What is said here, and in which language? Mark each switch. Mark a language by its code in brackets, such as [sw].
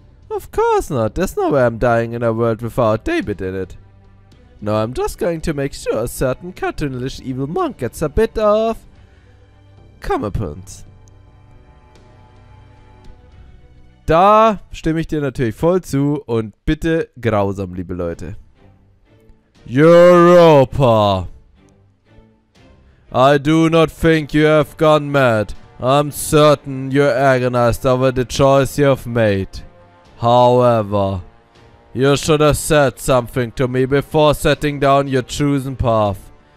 [en] Of course not. There's no way I'm dying in a world without Daybit in it. No, I'm just going to make sure a certain cartoonish evil monk gets a bit of comeuppance. [de] Da stimme ich dir natürlich voll zu und bitte grausam, liebe Leute. [en] Europa! I do not think you have gone mad. I'm certain you're agonized over the choice you have made. However, you should have said something to me before setting down your chosen path.